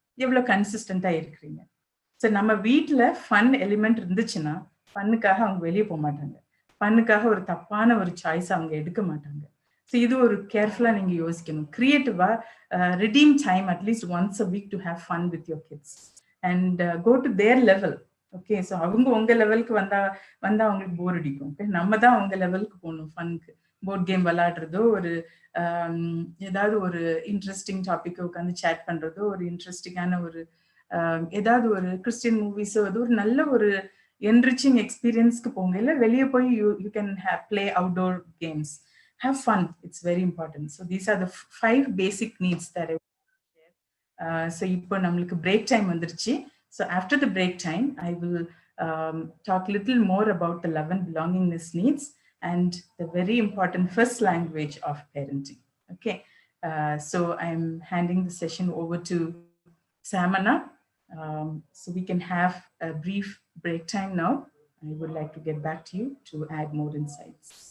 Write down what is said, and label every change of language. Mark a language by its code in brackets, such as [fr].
[ta] எவ்வளவு கன்சிஸ்டண்டா இருக்கிறீங்க? ஸோ நம்ம வீட்டுல ஃபன் எலிமெண்ட் இருந்துச்சுன்னா ஃபன்னுக்காக அவங்க வெளியே போக மாட்டாங்க, ஃபன்னுக்காக ஒரு தப்பான ஒரு சாய்ஸ் அவங்க எடுக்க மாட்டாங்க. ஸோ இது ஒரு கேர்ஃபுல்லா நீங்க யோசிக்கணும். [en] கிரியேட்டிவா redeem time at least once a week to have fun with your kids and go to their level. [ta] Okay, so அவங்க உங்க லெவலுக்கு வந்தா அவங்களுக்கு போர் அடிக்கும். ஓகே, நம்ம தான் அவங்க லெவலுக்கு போகணும். ஃபன்க்கு போர்ட் கேம் விளையாடுறதோ, ஒரு ஏதாவது ஒரு இன்ட்ரெஸ்டிங் டாபிக் உட்காந்து சேட் பண்றதோ, ஒரு இன்ட்ரெஸ்டிங்கான ஒரு ஏதாவது ஒரு கிறிஸ்டியன் மூவிஸோ, அது ஒரு நல்ல ஒரு என்ரிச்சிங் எக்ஸ்பீரியன்ஸ்க்கு போங்க. இல்லை வெளியே போய் [en] You can play outdoor games. Have fun. It's very important. So these are the 5 basic needs that I share. [ta] So இப்போ நம்மளுக்கு break time வந்துருச்சு. [en] So after the break time, I will talk little more about the love and belongingness needs and the very important first language of parenting. Okay. So I'm handing the session over to Samana. So we can have a brief break time now. I would like to get back to you to add more insights.